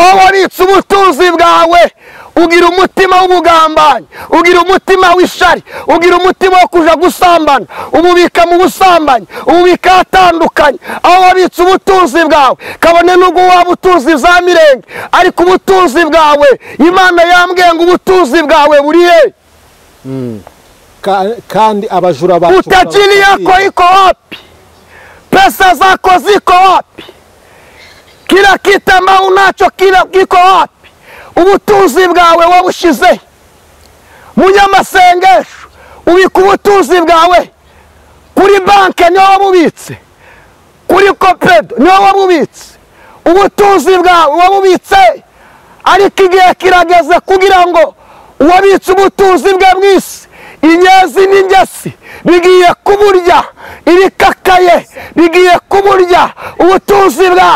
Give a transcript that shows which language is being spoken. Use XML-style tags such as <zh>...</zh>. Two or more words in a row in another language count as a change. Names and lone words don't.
<rw>aho wabitse ubutunzi bwawe ugira umutima w'ubugambanyi, ugira umutima w'ishari, ugira umutima wo kuja gusambana, ububika mu busambanyi, ububika atandukanye. Aho wabitse ubutunzi bwawe kabone n'ubwo waba utuzi za mirenge, ariko ubutunzi bwawe Imana yambwiye ngo ubutunzi bwawe buri he? Kandi abajura bacu</rw> <sw>utajiri yako iko wapi? Pesa zako ziko wapi? Kila kitu ambao unacho kiko wapi?</sw> <rw>Ubutunzi bwawe wabushize munyamasengesho, ubika ubutunzi bwawe kuri banke niho wabubitse, kuri kopedo niho wabubitse, ubutunzi bwawe wabubitse. Ariko igihe kirageze kugira ngo uwabitse ubutunzi bwe mu isi, inyezi n'ingesi bigiye kuburya, ibikakaye bigiye kuburya ubutunzi bwawe.</rw>